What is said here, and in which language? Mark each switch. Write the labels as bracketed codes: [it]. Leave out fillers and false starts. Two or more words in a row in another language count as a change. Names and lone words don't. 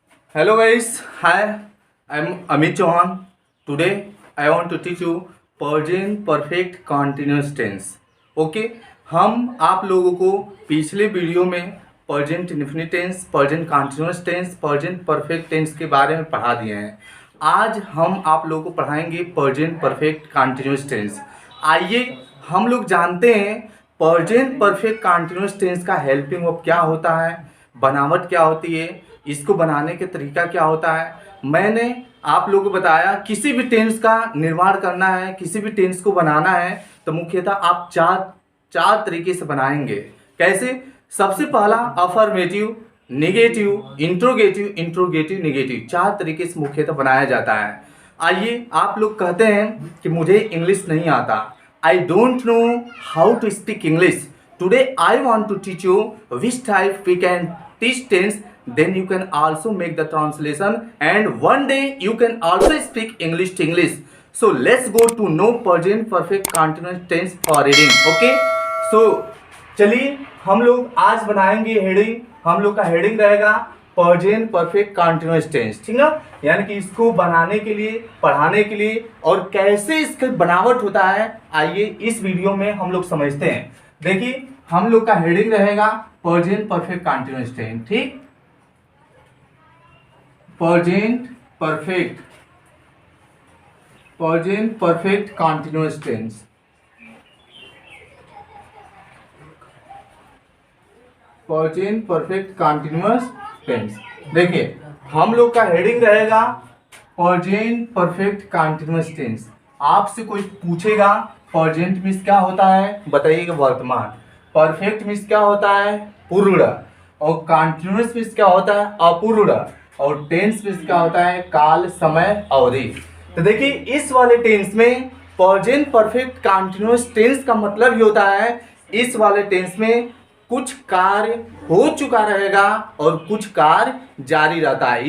[en] Hello guys, hi, I'm Amit Chauhan. Today I want to teach you present perfect continuous tense. [hi] ओके, हम आप लोगों को पिछले वीडियो में [en] present indefinite tense, present continuous tense, present perfect tense [hi] के बारे में पढ़ा दिए हैं। आज हम आप लोगों को पढ़ाएंगे [en] present perfect continuous tense. [hi] आइए हम लोग जानते हैं [en] present perfect continuous tense [hi] का [en] helping verb [hi] क्या होता है, बनावट क्या होती है, इसको बनाने के तरीका क्या होता है। मैंने आप लोगों को बताया किसी भी टेंस का निर्माण करना है, किसी भी टेंस को बनाना है तो मुख्यतः आप चार तरीके से बनाएंगे। कैसे? सबसे पहला [en] affirmative, negative, interrogative, interrogative, negative, [hi] चार तरीके से मुख्यतः बनाया जाता है। आइए, आप लोग कहते हैं कि मुझे इंग्लिश नहीं आता, [en] I don't know how to speak English. Today I want to teach you which type we can teach tense, then you can also make the translation and one day you can also speak English to English. So let's go to know present perfect continuous tense for reading. Okay, so [hi] चलिए हम लोग आज बनाएंगे हेडिंग। हम लोग का हेडिंग रहेगा [en] present perfect continuous tense, [hi] ठीक ना। यानी कि इसको बनाने के लिए, पढ़ाने के लिए और कैसे इसका बनावट होता है, आइए इस वीडियो में हम लोग समझते हैं। देखिए, हम लोग का हेडिंग रहेगा [en] present perfect continuous tense, [hi] ठीक। [en] present perfect continuous tense। present perfect continuous tense। [hi] देखिए, हम लोग का हेडिंग रहेगा [en] present perfect continuous tense। [hi] आपसे कोई पूछेगा [en] present means [hi] क्या होता है, बताइएगा वर्तमान। [en] perfect means [hi] क्या होता है, पूर्ण। और [en] continuous means [hi] क्या होता है, अपूर्ण। और [en] tense means [hi] क्या होता है, काल, समय, अवधि। तो देखिए, इस वाले टेंस में [en] present perfect continuous tense [hi] का मतलब ये होता है, इस वाले टेंस में कुछ कार्य हो चुका रहेगा और कुछ कार्य जारी रहता है।